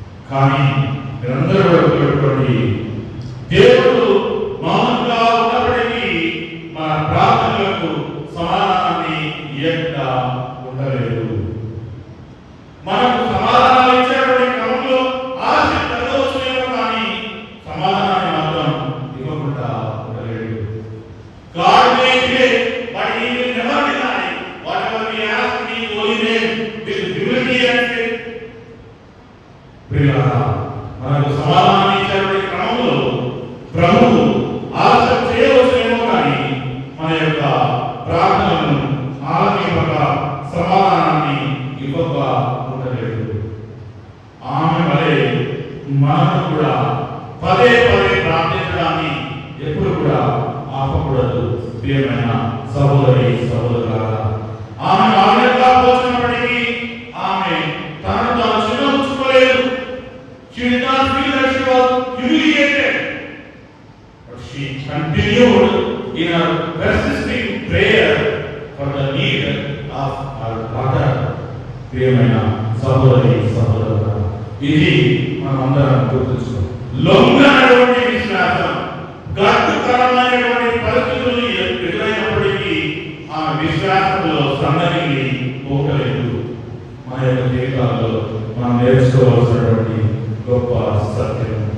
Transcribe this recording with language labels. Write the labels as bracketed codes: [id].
[te] కానీ మీరందరూ ఉన్నటువంటి దేవుడు మౌనంగా ఉన్నప్పటికీ మన ప్రార్థనలకు సమాధానాన్ని ఇవ్వకుండా ఉండలేదు. మనకు సమాధానాలు ఇచ్చేటువంటి క్రమంలో ఆశ కలగవచ్చునేమో కానీ సమాధానాన్ని మాత్రం ఇవ్వకుండా ఉండలేదు. [en] God may delay, but He will never deny whatever we ask in His holy name with humility and faith. [te] ప్రియులారా, మనకు సమాధానాన్ని ఇచ్చేటువంటి క్రమంలో ప్రభువు ఆలస్యం చేయవచ్చునేమో కానీ మన యొక్క ప్రార్థనలను ఆలకింపక సమాధానాన్ని ఇవ్వక ఉండలేదు. ఆమె వలె మనం కూడా పదే పదే ప్రార్థించడాన్ని ఎప్పుడు కూడా ఆపకూడదు. ప్రియమైన సహోదరి సహోదరులారా, ఆమె ఆజ్ఞగా పోసినప్పటికీ ఆమె తనను తాను చిన్నపుచ్చుకోలేదు. [en] She did not feel that she was humiliated, but she continued in her persisting prayer for the need of her daughter. [te] ప్రియమైన సహోదరి సహోదరులారా, ఇది మనమందరం గుర్తుంచుకోవాలి. లొంగనటువంటి విశ్వాసం, గట్టుకరమైనటువంటి పరిస్థితులు ఎదురైనప్పటికీ ఆ విశ్వాసంలో సన్నగిల్లి పోకలేదు. మన యొక్క జీవితాల్లో మనం నేర్చుకోవాల్సినటువంటి గొప్ప సత్యం.